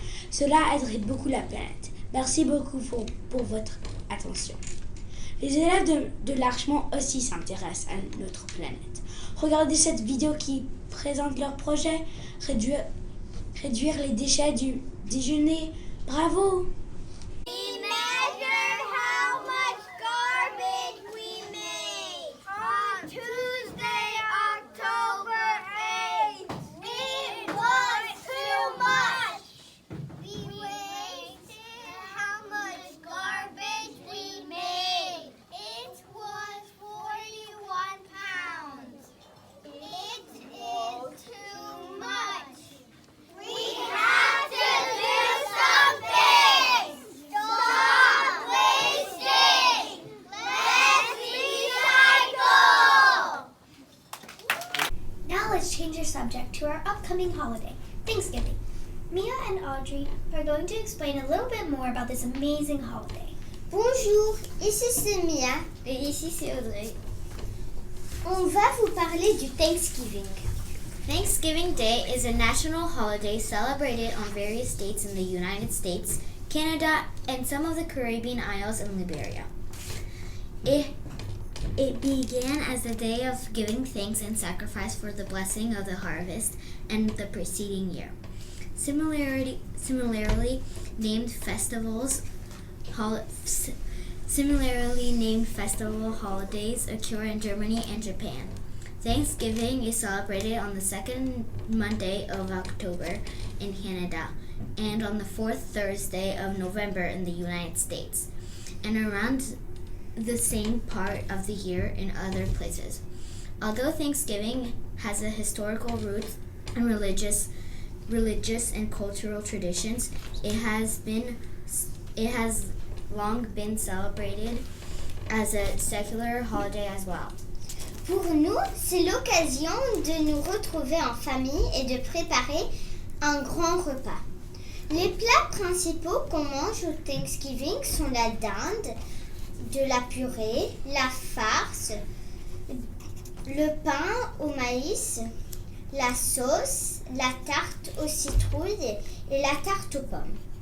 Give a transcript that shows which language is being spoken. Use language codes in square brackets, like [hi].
[fr] Cela aiderait beaucoup la planète. Merci beaucoup pour votre attention. Les élèves de l'Archemont aussi s'intéressent à notre planète. Regardez cette vidéo qui présente leur projet, réduire les déchets du déjeuner. Bravo! [en] We measured how much garbage we made on Tuesday, October 8th. It was too much. We weighed how much garbage we made. It was 41 pounds. It is too much. We have to do something. Stop wasting. Let's recycle. Now let's change our subject to our upcoming holiday, Thanksgiving. Mia and Audrey are going to explain a little bit more about this amazing holiday. [fr] Bonjour, ici c'est Mia et ici c'est Audrey. On va vous parler du Thanksgiving. [en] Thanksgiving Day is a national holiday celebrated on various dates in the United States, Canada, and some of the Caribbean Isles and Liberia. It began as a day of giving thanks and sacrifice for the blessing of the harvest and the preceding year. Similarly named festival holidays occur in Germany and Japan. Thanksgiving is celebrated on the second Monday of October in Canada and on the fourth Thursday of November in the United States, and around the same part of the year in other places. Although Thanksgiving has a historical roots and religious and cultural traditions, it has long been celebrated as a secular holiday as well. [fr] Pour nous, c'est l'occasion de nous retrouver en famille et de préparer un grand repas. Les plats principaux qu'on mange au Thanksgiving sont la dinde, de la purée, la farce, le pain au maïs, la sauce, la tarte aux citrouilles et la tarte aux pommes.